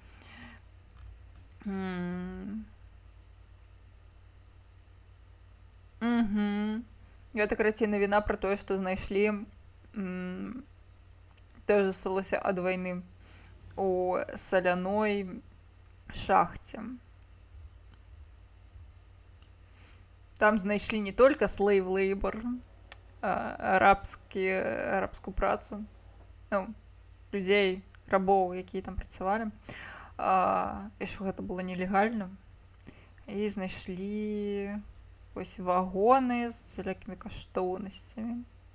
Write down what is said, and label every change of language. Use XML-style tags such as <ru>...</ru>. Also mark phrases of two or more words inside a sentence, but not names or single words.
<be>Гэта карацей навіна пра тое, што знайшлі тое ж засталося ад вайны у саляной шахте. Там знайшлі</be> <ru>не только</ru> <en>slave labor,</en> <be>арабскую працу, ну, людзей, рабоў, якія там працавалі, і што гэта было нелегальна. І знайшлі ось вагоны з усялякімі каштоўнасцямі.</be>